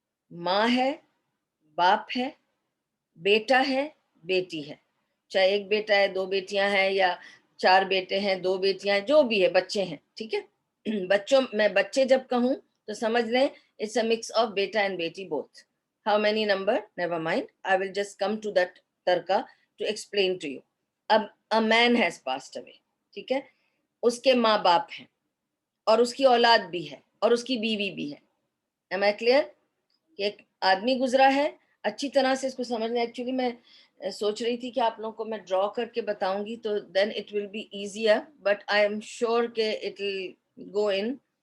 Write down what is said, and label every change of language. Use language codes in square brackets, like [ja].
[ur] ماں ہے, باپ ہے, بیٹا ہے, بیٹی ہے, چاہے ایک بیٹا ہے, 2 بیٹیاں ہیں, یا 4 بیٹے ہیں, 2 بیٹیاں ہیں, جو بھی ہے, بچے ہیں, ٹھیک ہے. میں بچے جب کہوں تو سمجھ لیں [en] it's a mix of [ur] beta and بیٹی [en] both. How many number? Never mind. I will just come to that tarka to explain to you. [ur] اب [en] a man has passed away, [ur] ٹھیک ہے, اس کے ماں باپ ہیں, اور اس کی اولاد بھی ہے, اور اس کی بیوی بھی ہے. [en] Am I clear? [ur] کہ ایک آدمی گزرا ہے, اچھی طرح سے اس کو سمجھنا. ایکچولی میں سوچ رہی تھی کہ آپ لوگوں کو میں ڈرا کر کے بتاؤں گی تو [en] then it will be easier, but I'm sure [ur] کہ [en] It will go on.